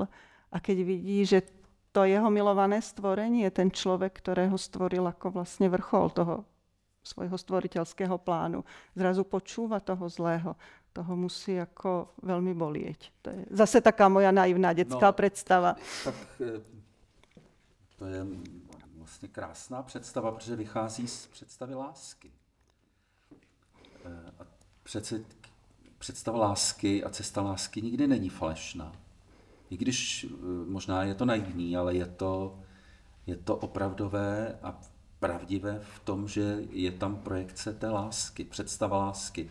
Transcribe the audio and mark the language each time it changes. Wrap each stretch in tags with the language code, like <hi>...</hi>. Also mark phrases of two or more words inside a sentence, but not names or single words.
<sk>A keď vidí, že to jeho milované stvorenie je ten človek, ktorého stvoril ako vlastne vrchol toho svojho stvoriteľského plánu, zrazu počúva toho zlého, toho musí ako veľmi bolieť. To je zase taká moja naivná detská predstava.</sk> <cs>Tak to je vlastně krásná představa, protože vychází z představy lásky. A přece představa lásky a cesta lásky nikdy není falešná. I když možná je to naivní, ale je to opravdové a pravdivé v tom, že je tam projekce té lásky, představa lásky.</cs>